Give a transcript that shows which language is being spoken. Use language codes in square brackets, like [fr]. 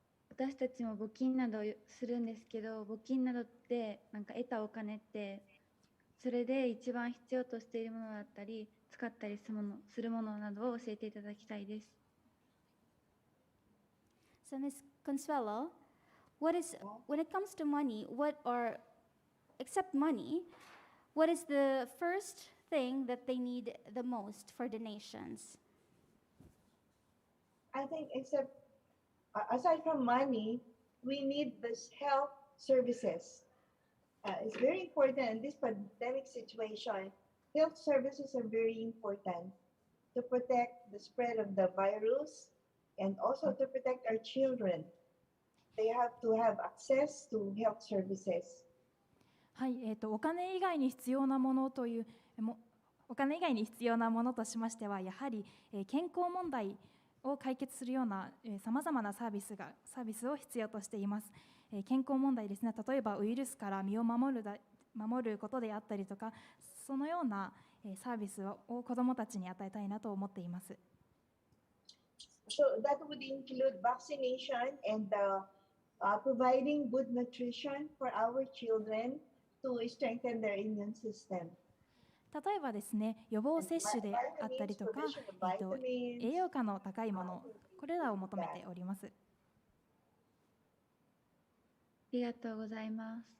[ja] 私たちも募金などするんですけど、募金などって得たお金ってそれで一番必要としているものだったり使ったりするものなどを教えていただきたいです。 [en] So Ms. Consuelo, when it comes to money, except money, what is the first thing that they need the most for donations? I think aside from money, we need this health services. It's very important in this pandemic situation. Health services are very important. to protect the spread of the virus and also to protect our children. They have to have access to health services. [ja] はい、お金以外に必要なものというお金以外に必要なものとしましては、やはり、健康問題を解決するようなさまざまなサービスを必要としています。健康問題ですね、例えばウイルスから身を守ることであったりとか、そのようなサービスを子どもたちに与えたいなと思っています。 [en] So that would include vaccination and providing good nutrition for our children to strengthen their immune system. [ja] 例えばですね、予防接種であったりとか、栄養価の高いもの、これらを求めております。ありがとうございます。